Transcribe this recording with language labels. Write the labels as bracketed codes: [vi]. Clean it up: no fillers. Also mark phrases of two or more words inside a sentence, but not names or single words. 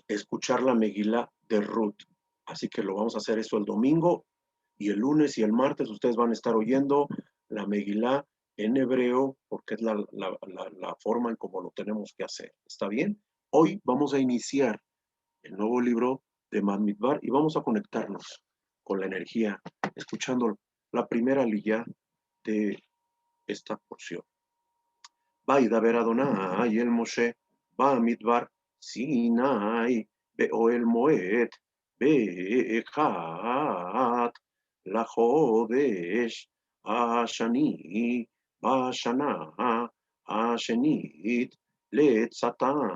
[es] Escuchar la Megilá de Ruth. Así que lo vamos a hacer eso el domingo y el lunes y el martes ustedes van a estar oyendo la Megilá en hebreo porque es la forma en cómo lo tenemos que hacer. ¿Está bien? Hoy vamos a iniciar el nuevo libro de Bamidbar y vamos a conectarnos con la energía, escuchando la primera liyá de esta porción. [he] וידבר אדוני אל משה במדבר סיני באוהל מועד באחד לחודש השני בשנה השנית לצאתם